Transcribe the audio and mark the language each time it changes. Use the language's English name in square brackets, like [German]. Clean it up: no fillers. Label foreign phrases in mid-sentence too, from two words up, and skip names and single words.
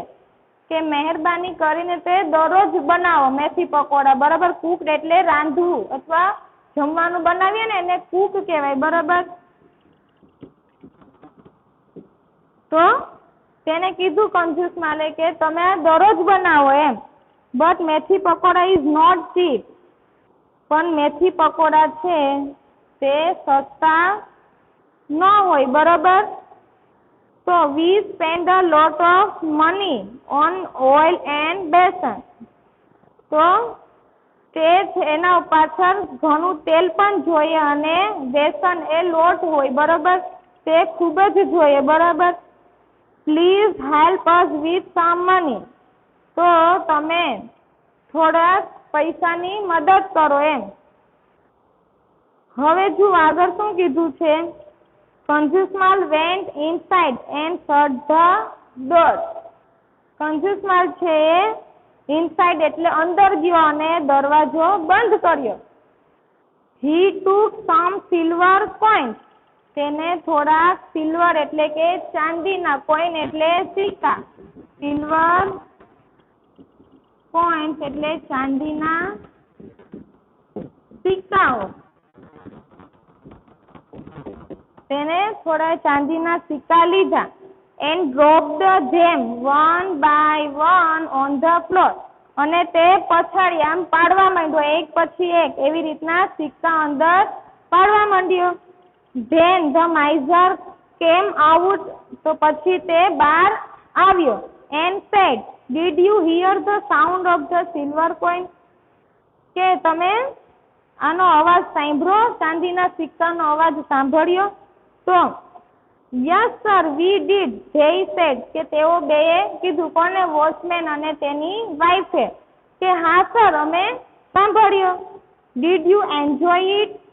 [Gujarati] કે મહેરબાની કરીને તે દરરોજ બનાવો મેથી પકોડા, બરાબર? કુક એટલે રાંધવું અથવા જમવાનું બનાવીએ ને એને કુક કહેવાય, બરાબર? તો તેને કીધું કંજૂસમાલે કે તમે આ દરરોજ બનાવો એમ. [English] but મેથી પકોડા is not cheap. [Gujarati] પણ મેથી પકોડા છે તે સસ્તા ન હોય, બરાબર? [English] તો we spend a lot of money on oil and besan. [Gujarati] તો તે એના પાછળ ઘણું તેલ પણ જોઈએ અને બેસન એ લોટ હોય, બરાબર? તે ખૂબ જ જોઈએ, બરાબર? [English] Please help us with some money. [Gujarati] તો તમે થોડા પૈસાની મદદ કરો એમ. હવે જુઓ આગળ શું કીધું છે. [English] કંજૂસમાલ went inside and shut the door. [Gujarati] કંજૂસમાલ છે ઇનસાઇડ એટલે અંદર ગયો અને દરવાજો બંધ કર્યો. [English] He took some silver coins. [Gujarati] તેને થોડા સિલ્વર એટલે કે ચાંદીના, કોઈન એટલે સિક્કા, [English] silver coins [Gujarati] એટલે ચાંદીના સિક્કાઓ. તેને થોડા ચાંદીના સિક્કા લીધા. [English] And dropped them one by one on the floor. [Gujarati] અને તે પછાડી આમ પાડવા માંડ્યો, એક પછી એક એવી રીતના સિક્કા અંદર પાડવા માંડ્યો. [English] Then the miser came out. [Gujarati] તો પછી તે બહાર આવ્યો. [English] And said, Did you hear the sound of the silver coin? [Gujarati] કે તમે આનો અવાજ સાંભળ્યો? ચાંદીના સિક્કાનો અવાજ સાંભળ્યો? [English] તો Yes sir, we did, they said. [Gujarati] કે તેઓ બેએ કીધું. કોને? વોચમેન અને તેની વાઈફે. કે હા સર, અમે સાંભળ્યો. [English] Did you enjoy it?